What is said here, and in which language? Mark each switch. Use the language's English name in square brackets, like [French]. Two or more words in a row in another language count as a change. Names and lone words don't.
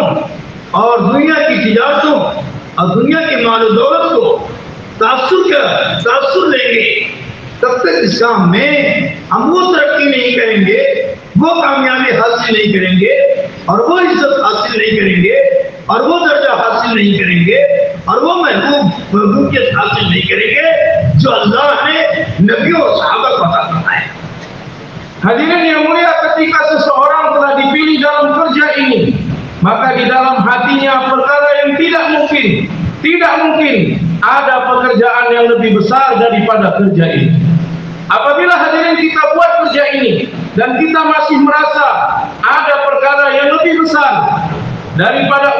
[Urdu] اور دنیا کی تجارتوں اور دنیا کے مال دولت کو تاثر لیں گے، تب تک اس کام میں ہم وہ ترقی نہیں کریں گے، وہ کامیابی حاصل نہیں کریں گے اور وہ عزت حاصل نہیں کریں گے اور وہ درجہ حاصل نہیں کریں گے اور وہ محبوبیت حاصل نہیں کریں گے جو اللہ نے نبیوں اور صحابہ کو عطا فرمایا. [Malay] Hadirin yang mulia, ketika seseorang telah dipilih dalam kerja ini, maka di dalam hatinya perkara yang tidak mungkin ada pekerjaan yang lebih besar daripada kerja ini. Apabila hadirin kita buat kerja ini dan kita masih merasa ada perkara yang lebih besar daripada